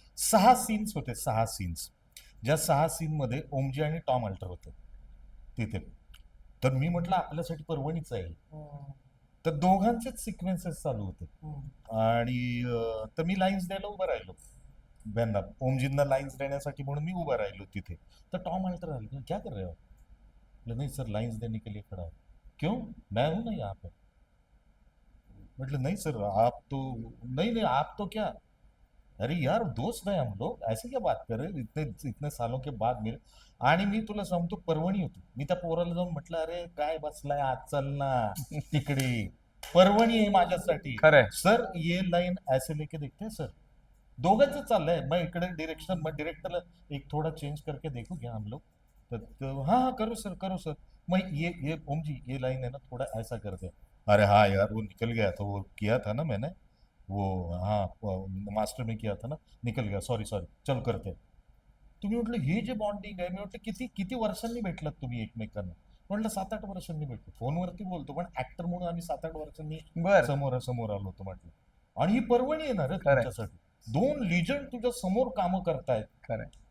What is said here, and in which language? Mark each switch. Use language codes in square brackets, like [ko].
[mr] 6 scenes होते, 6 scenes. ज्या 6 scene मध्ये ओमजी आणि टॉम अल्टर होते तिथे. तर मी म्हटलं आपल्यासाठी पर्वणीच आहे. तर दोघांचेच सिक्वेन्सेस चालू होते आणि तर मी लाईन्स द्यायला उभं राहिलो, त्यांना ओमजींना लाईन्स देण्यासाठी म्हणून मी उभा राहिलो तिथे. तर टॉम अल्टर आले, [hi] क्या कर रहे हो? नहीं सर, लाइन्स देने के लिए खड़ा है. क्यों? मैं हूं ना यहाँ पे. मतलब नहीं सर, आप तो नहीं आप तो क्या, अरे यार दोस्त है हम लोग, ऐसे क्या बात कर रहे, इतने सालों के बाद मिले. [mr] आणि मी तुला सांगतो पर्वणी होती. मी त्या पोराला जाऊन म्हटलं, अरे काय बसलाय आज, चल ना तिकडे, पर्वणी आहे माझ्यासाठी. खरंय. [hi] सर ये लाइन ऐसे लेके देखते हैं सर. [mr] दोघांचं चाललंय, मग इकडे डिरेक्शन, मग डिरेक्टरला [hi] एक थोडा चेंज करके देखो क्या हम लोग. तो हाँ करो सर. मैं ये ओम जी ये लाइन है ना थोड़ा ऐसा कर दे. अरे हाँ यार वो निकल गया था, वो किया था ना मैंने वो, हाँ मास्टर में किया था ना, निकल गया, सॉरी चल करते. [mr] तुम्ही म्हटलं हे जे बॉन्डिंग आहे, मी म्हटलं किती किती वर्षांनी भेटलात तुम्ही एकमेकांना. म्हटलं 7-8 वर्षांनी भेटलो, फोनवरती बोलतो पण ऍक्टर म्हणून आम्ही 7-8 वर्षांनी बर. समोर आलो होतो म्हटलं. आणि ही पर्वणी येणार आहे खरंय. तुमच्यासाठी, 2 लिजंड तुझ्या समोर कामं करतायत. खरंय.